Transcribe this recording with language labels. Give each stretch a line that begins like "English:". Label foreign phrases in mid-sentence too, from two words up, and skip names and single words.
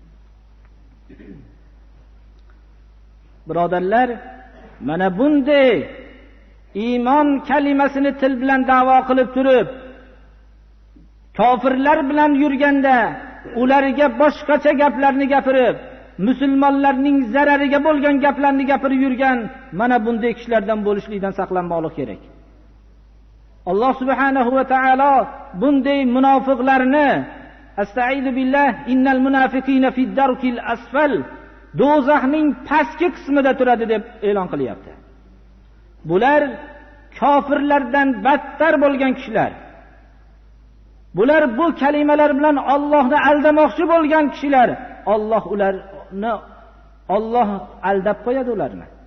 Uzbek: Birodarlar, mana bunday iymon kalimasini til bilan da'vo qilib turib, kofirlar bilan yurganda ularga boshqacha gaplarni gapirib, musulmonlarning zarariga bo'lgan gaplarni gapirib yurgan mana bunday kishilardan bo'lishlikdan saqlanmoqlik kerak.
Arabic: Alloh سبحانه وتعالى
Uzbek: bunday munofiqlarni
Arabic: أستعيذ بالله إن المنافقين في الدرك الأسفل,
Uzbek: do'zaxning pastki qismida turadi deb e'lon qilyapti. Bular kofirlardan battar bo'lgan kishilar. Bular bu kalimalar bilan Allohni aldamoqchi bo'lgan kishilar. Alloh aldab qo'yadi ularni.